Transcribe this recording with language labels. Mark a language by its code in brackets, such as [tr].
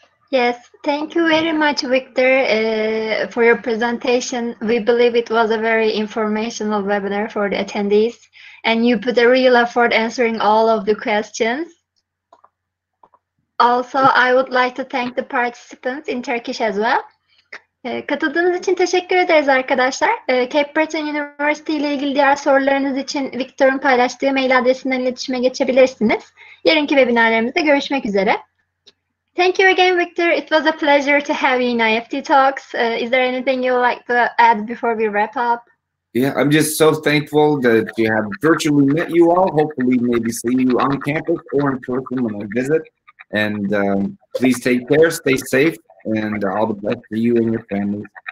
[en] Yes, thank you very much, Victor, for your presentation. We believe it was a very informational webinar for the attendees, and you put a real effort answering all of the questions. Also, I would like to thank the participants in Turkish as well. [tr] Katıldığınız için teşekkür ederiz arkadaşlar. Cape Breton University ile ilgili diğer sorularınız için Victor'un paylaştığı mail adresinden iletişime geçebilirsiniz. Yarınki webinarlarımızda görüşmek üzere. [en] Thank you again, Victor. It was a pleasure to have you in IEFT Talks. Is there anything you would like to add before we wrap up? Yeah, I'm just so thankful that you have virtually met you all. Hopefully, maybe see you on campus or in person when I visit. And please take care, stay safe, and all the best for you and your families.